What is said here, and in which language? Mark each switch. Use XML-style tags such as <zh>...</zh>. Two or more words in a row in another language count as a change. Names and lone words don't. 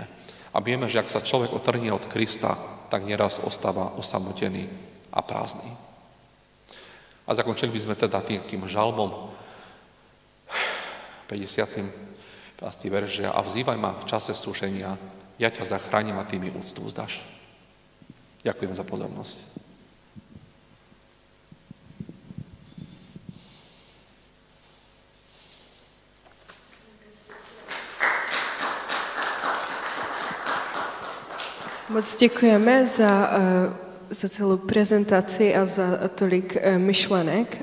<sk>A vieme, že ak sa človek otrhne od Krista, tak neraz ostáva osamotený a prázdny. A zakončili by sme teda tým žalmom 50. verš, a vzývaj ma v čase súšenia, ja ťa zachránim a ty mi úctu vzdáš. Ďakujem za pozornosť.</sk> <cs>Moc děkujeme za celou prezentaci a za tolik myšlenek.</cs>